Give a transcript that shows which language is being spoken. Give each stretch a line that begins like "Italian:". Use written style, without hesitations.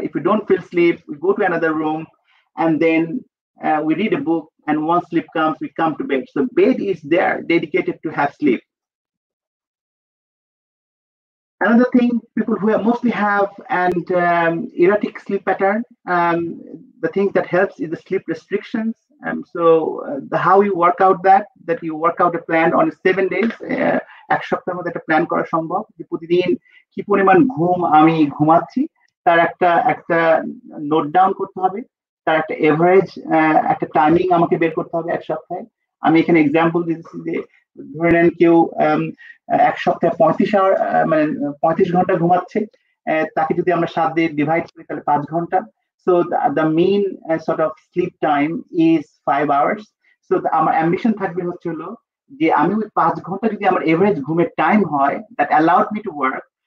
English: If we don't feel sleep, we go to another room, and then we read a book, and once sleep comes, we come to bed. So bed is there, dedicated to have sleep. Another thing people who mostly have and erratic sleep pattern, the thing that helps is the sleep restrictions. So how you work out that you work out a plan on 7 days,
Bangla: এক সপ্তাহের মধ্যে একটা plan করা সম্ভব, যে প্রতিদিন কি পরিমাণ ঘুম আমি ঘুমাচ্ছি তার একটা নোট ডাউন করতে হবে, তার একটা এভারেজ একটা টাইমিং আমাকে বের করতে হবে এক সপ্তাহে। আমি এখানে এক্সাম্পল দিচ্ছি যে ধরে নেন কেউ এক সপ্তাহে 35 ঘন্টা ঘুমাচ্ছে, তাকে যদি আমরা 7 দিয়ে ডিভাইড করি তাহলে 5 ঘন্টা।
English: So the mean sort of sleep time is 5 hours.
Bangla: So আমার ambition থাকবে হচ্ছে হলো যে আমি ওই 5 ঘন্টা যদি আমার এভারেজ ঘুমের টাইম হয়,
English: that allowed me to work.